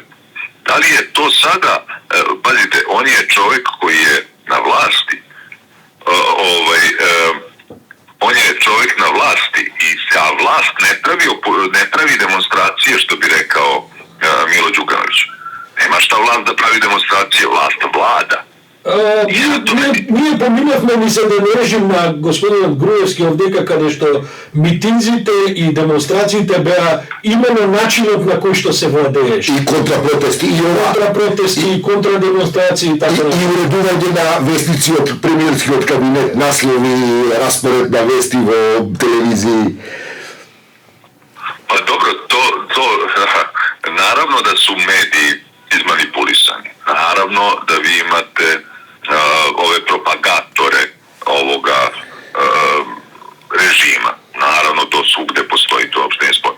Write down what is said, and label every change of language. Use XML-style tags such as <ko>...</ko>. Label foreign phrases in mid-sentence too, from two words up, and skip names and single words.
<sr>Da li je to sada, pazite, on je čovjek koji je na vlasti, on je čovjek na vlasti, a vlast ne pravi demonstracije, što bi rekao Milo Đukanović. Nema šta vlast da pravi demonstracije, vlast vlada.</sr> <mk>Ние поминавме, ми се да не режим на господинот Груевски овдека, каде што митинзите и демонстрациите беа именно начинот на кој што се владееше. И контрапротести, и контрадемонстрации и така. И уредување на вестници од премиерскиот кабинет, наслови, распоред на вести во телевизии.</mk> <sr>Pa dobro, to naravno da su mediji izmanipulisani. Naravno da vi imate ove propagatore ovoga režima. Naravno, to svugde postoji, to uopšte nije sporno.</sr>